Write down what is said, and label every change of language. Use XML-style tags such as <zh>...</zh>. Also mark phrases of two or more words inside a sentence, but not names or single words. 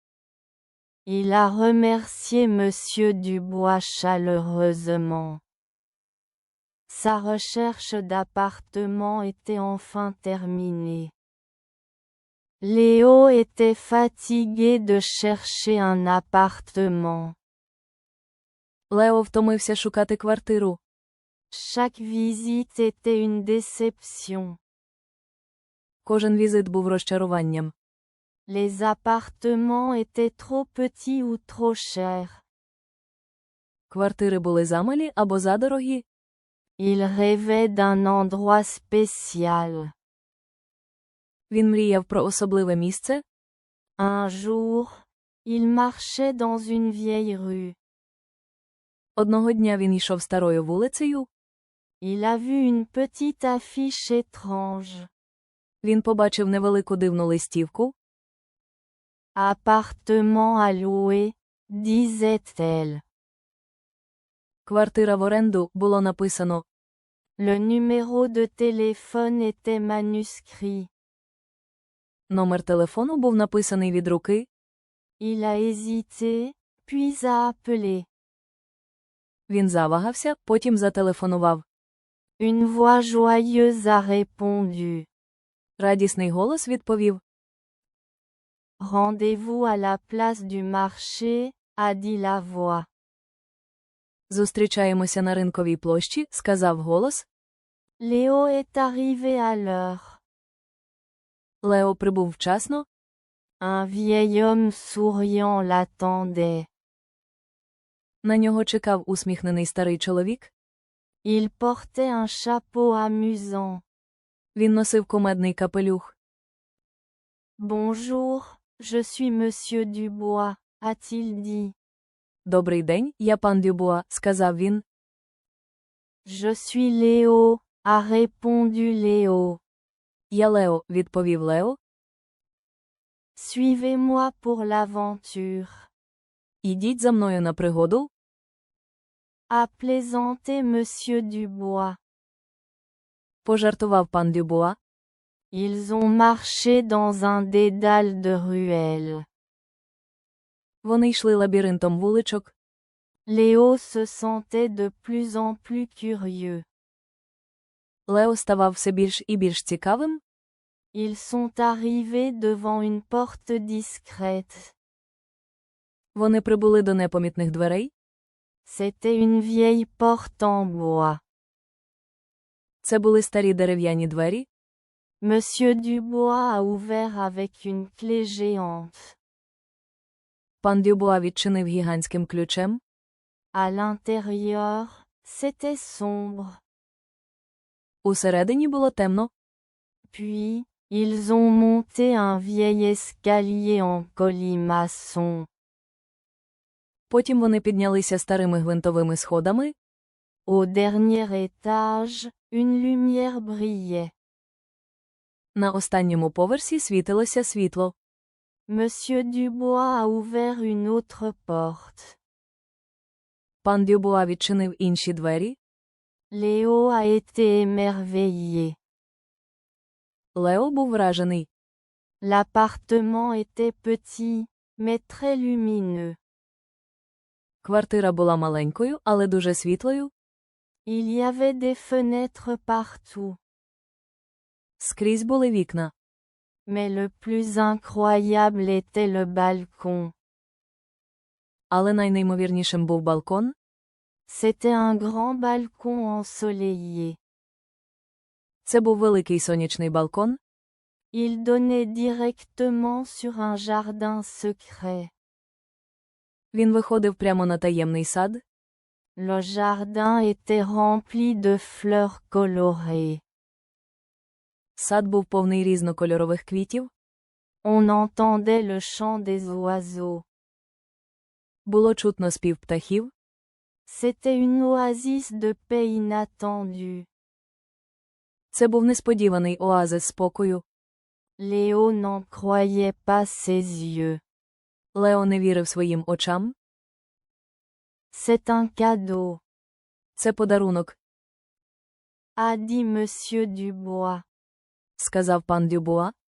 <fr>Il a remercié Monsieur Dubois chaleureusement. Sa recherche d'appartement était enfin terminée. Léo était fatigué de chercher un appartement.</fr> <uk>Лео втомився шукати квартиру.</uk> <fr>Chaque visite était une déception.</fr> <uk>Кожен візит був розчаруванням.</uk> <fr>Les appartements étaient trop petits ou trop chers.</fr> <uk>Квартири були замалі або задорогі.</uk> <fr>Il rêvait d'un endroit spécial.</fr> <uk>Він мріяв про особливе місце.</uk> <fr>Un jour, il marchait dans une vieille rue.</fr> <uk>Одного дня він йшов старою вулицею.</uk> <fr>Il a vu une petite affiche étrange.</fr> <uk>Він побачив невелику дивну листівку.</uk> <fr>Appartement à louer, disait-elle.</fr> <uk>Квартира в оренду, було написано.</uk> <fr>Le numéro de téléphone était manuscrit.</fr> <uk>Номер телефону був написаний від руки.</uk> <fr>Il a hésité, puis a appelé.</fr> <uk>Він завагався, потім зателефонував.</uk> <fr>Une voix joyeuse a répondu.</fr> <uk>Радісний голос відповів.</uk> <fr>Rendez-vous à la place du marché, a dit la voix.</fr> <uk>Зустрічаємося на ринковій площі, сказав голос.</uk> <fr>Léo est arrivé à l'heure.</fr> <uk>Лео прибув вчасно.</uk> <fr>Un vieil homme souriant l'attendait.</fr> <uk>На нього чекав усміхнений старий чоловік.</uk> <fr>Il portait un chapeau amusant.</fr> <uk>Він носив кумедний капелюх.</uk> <fr>Bonjour, je suis monsieur Dubois, a-t-il dit.</fr> <uk>Добрий день, я пан Дюбуа, сказав він.</uk> <fr>Je suis Léo, a répondu Léo.</fr> <uk>Я Лео, відповів Лео.</uk> <fr>Suivez-moi pour l'aventure.</fr> <uk>Ідіть за мною на пригоду.</uk> <fr>A plaisanté monsieur Dubois.</fr> <uk>Пожартував пан Дюбуа.</uk> <fr>Ils ont marché dans un dédale de ruelles.</fr> <uk>Вони йшли лабіринтом вуличок.</uk> <fr>Léo se sentait de plus en plus curieux.</fr> <uk>Лео ставав все більш і більш цікавим.</uk> <fr>Ils sont arrivés devant une porte discrète.</fr> <uk>Вони прибули до непомітних дверей.</uk> <fr>C'était une vieille porte en bois.</fr> <uk>Це були старі дерев'яні двері.</uk> <fr>Monsieur Dubois a ouvert avec une clé géante.</fr> <uk>Пан Дюбуа відчинив гігантським ключем.</uk> <fr>À l'intérieur, c'était sombre.</fr> <uk>Усередині було темно.</uk> <fr>Puis, ils ont monté un vieil escalier en colimaçon.</fr> <uk>Потім вони піднялися старими гвинтовими сходами.</uk> <fr>Au dernier étage, une lumière brillait.</fr> <uk>На останньому поверсі світилося світло.</uk> <fr>Monsieur Dubois a ouvert une autre porte.</fr> <uk>Пан Дюбуа відчинив інші двері.</uk> <fr>Léo a été émerveillé.</fr> <uk>Лео був вражений.</uk> <fr>L'appartement était petit, mais très lumineux.</fr> <uk>Квартира була маленькою, але дуже світлою.</uk> <fr>Il y avait des fenêtres partout.</fr> <uk>Скрізь були вікна.</uk> <fr>Mais le plus incroyable était le balcon.</fr> <uk>Але найнеймовірнішим був балкон.</uk> <fr>C'était un grand balcon ensoleillé.</fr> <uk>Це був великий сонячний балкон.</uk> <fr>Il donnait directement sur un jardin secret.</fr> <uk>Він виходив прямо на таємний сад.</uk> <fr>Le jardin était rempli de fleurs colorées.</fr> <uk>Сад був повний різнокольорових квітів.</uk> <fr>On entendait le chant des oiseaux.</fr> <uk>Було чутно спів птахів.</uk> <fr>C'était une oasis de paix inattendue.</fr> <uk>Це був несподіваний оазис спокою.</uk> <fr>Léo n'en croyait pas ses yeux.</fr> <uk>Лео не вірив своїм очам.</uk> <fr>C'est un cadeau,</fr> <uk>Це подарунок,</uk> <fr>a dit monsieur Dubois.</fr> <uk>сказав пан Дюбуа.</uk>